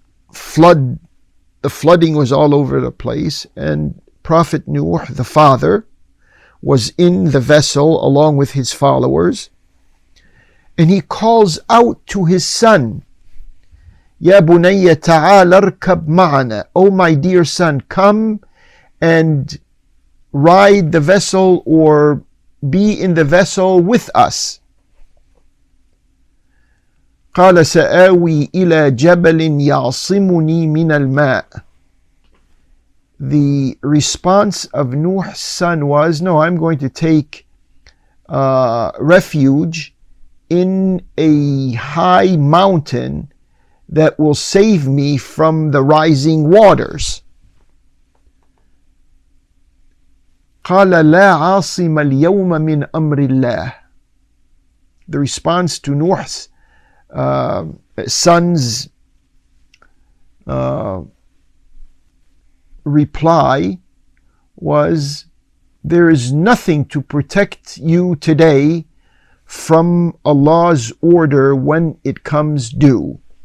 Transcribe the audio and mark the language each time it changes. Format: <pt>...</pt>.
<en>The flooding was all over the place, and Prophet Nuh, the father, was in the vessel along with his followers, and he calls out to his son,</en> <ar>Ya bunayya ta'al arkab ma'ana,</ar> <en>O my dear son, come and ride the vessel or be in the vessel with us.</en> <ar>قال سآوي إلى جبل يعصمني من الماء.</ar> <en>The response of Nuh's son was, no, I'm going to take refuge in a high mountain that will save me from the rising waters.</en> <ar>قال لا عاصم اليوم من أمر الله.</ar> <en>The response to Nuh's son's reply was, there is nothing to protect you today from Allah's order when it comes due.</en>